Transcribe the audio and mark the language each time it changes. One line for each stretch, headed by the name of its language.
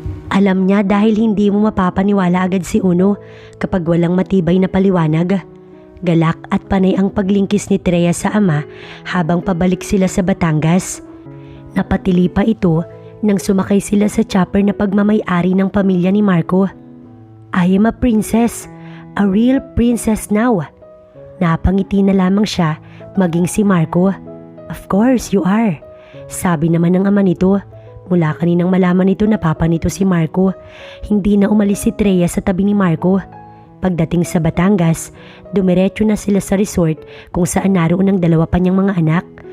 Filipino: Alam niya dahil hindi mo mapapaniwala agad si Uno kapag walang matibay na paliwanag. Galak at panay ang paglingkis ni Trea sa ama habang pabalik sila sa Batangas. Napatili pa ito nang sumakay sila sa chopper na pagmamay-ari ng pamilya ni Marco.
English: I am a princess, a real princess now.
Filipino: Napangiti na lamang siya maging si Marco.
English: Of course you are,
Filipino: sabi naman ng ama nito. Mula kaninang malaman nito na papa nito si Marco, hindi na umalis si Trea sa tabi ni Marco. Pagdating sa Batangas, dumiretso na sila sa resort kung saan naroon ang dalawa pa niyang mga anak.